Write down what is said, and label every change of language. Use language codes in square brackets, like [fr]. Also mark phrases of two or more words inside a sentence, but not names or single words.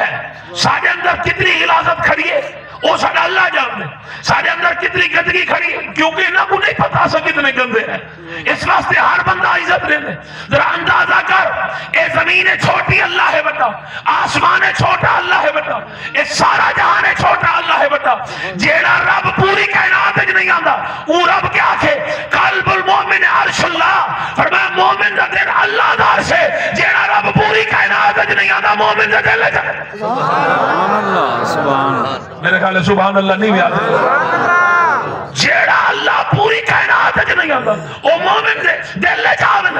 [ur] سارے اندر کتنی غلاظت کھڑی ہے وہ سارا اللہ جانتے. سارے اندر کتنی گندگی کھڑی ہے کیونکہ انہوں کو نہیں پتا سا کتنے گندے ہیں. اس واسطے ہر بندہ عزت لے لے. ذرا اندازہ کر اے زمین چھوٹی اللہ ہے بتا, آسمان چھوٹا اللہ ہے بتا, اے سارا جہان چھوٹا اللہ ہے بتا. [pa] جیڑا رب پوری کائنات وچ نہیں آندا وہ رب کیا آکھے [ar] قلب المؤمن عرش اللہ. [pa] فرمایا مومن دا دل اللہ دا عرش ہے. جیڑا رب پوری کائنات وچ نہیں آندا مومن دا دل ہے. [ar] سبحان اللہ سبحان اللہ. [ur] میرے خیال ہے [ar] سبحان اللہ [ur] نہیں یاد. [pa] جیڑا اللہ پوری کائنات وچ نہیں آندا او مومن دے دل وچ آوے.